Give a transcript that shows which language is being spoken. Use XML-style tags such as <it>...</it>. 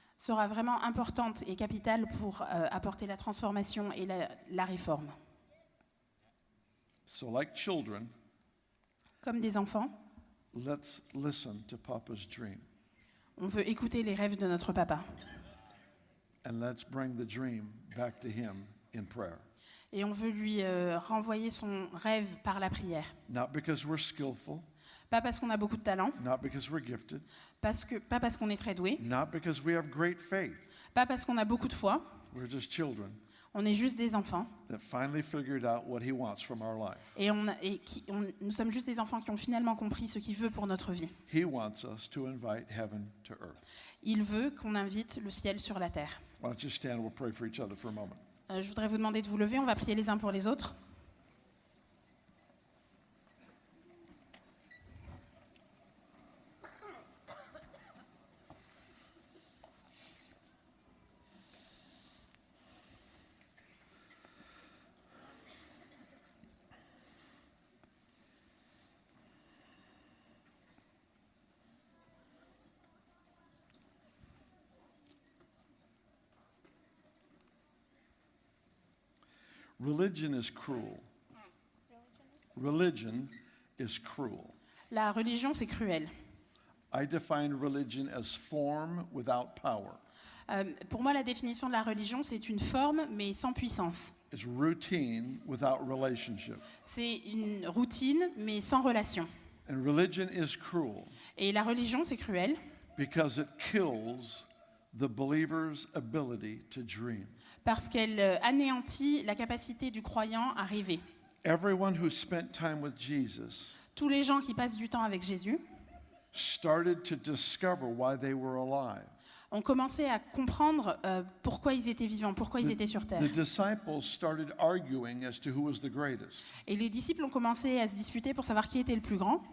<fr>sera vraiment importante et capitale pour apporter la transformation et la réforme.</fr> <en>So like children,</en> <fr>Comme des enfants,</fr> <en>let's listen to Papa's dream</en> <fr>on veut écouter les rêves de notre papa.</fr> <en>and let's bring the dream back to him in prayer.</en> <fr>Et on veut lui renvoyer son rêve par la prière.</fr> <en>Not because we're skillful,</en> <fr>Pas parce qu'on a beaucoup de talent,</fr> <en>not because we're gifted,</en> <fr>pas parce qu'on est très doué,</fr> <en>not because we have great faith.</en> <fr>pas parce qu'on a beaucoup de foi.</fr> <en>We're just children</en> <fr>On est juste des enfants.</fr> <en>that finally figured out what he wants from our life.</en> <fr>Et, nous sommes juste des enfants qui ont finalement compris ce qu'il veut pour notre vie.</fr> <en>He wants us to invite heaven to earth.</en> <fr>Il veut qu'on invite le ciel sur la terre.</fr> <en>Why don't you stand? We'll pray for each other for a moment.</en> <fr>Je voudrais vous demander de vous lever, on va prier les uns pour les autres.</fr> <en>Religion is cruel. Religion is cruel.</en> <fr>La religion, c'est cruel.</fr> <en>I define religion as form without power.</en> <fr>Pour moi, la définition de la religion, c'est une forme, mais sans puissance.</fr> <en>It's routine without relationship.</en> <fr>C'est une routine, mais sans relation.</fr> <en>And religion is cruel</en> <fr>Et la religion, c'est cruel,</fr> <en>because it kills the believer's ability to dream.</en> <fr>parce qu'elle anéantit la capacité du croyant à rêver.</fr> <en>Everyone who spent time with Jesus</en> <fr>Tous les gens qui passent du temps avec Jésus</fr> <en>started to discover why they were alive.</en> <fr>ont commencé à comprendre pourquoi ils étaient vivants, pourquoi ils étaient sur terre.</fr> <en>The disciples started arguing as to who was the greatest.</en> <fr>Et les disciples ont commencé à se disputer pour savoir qui était le plus grand.</fr>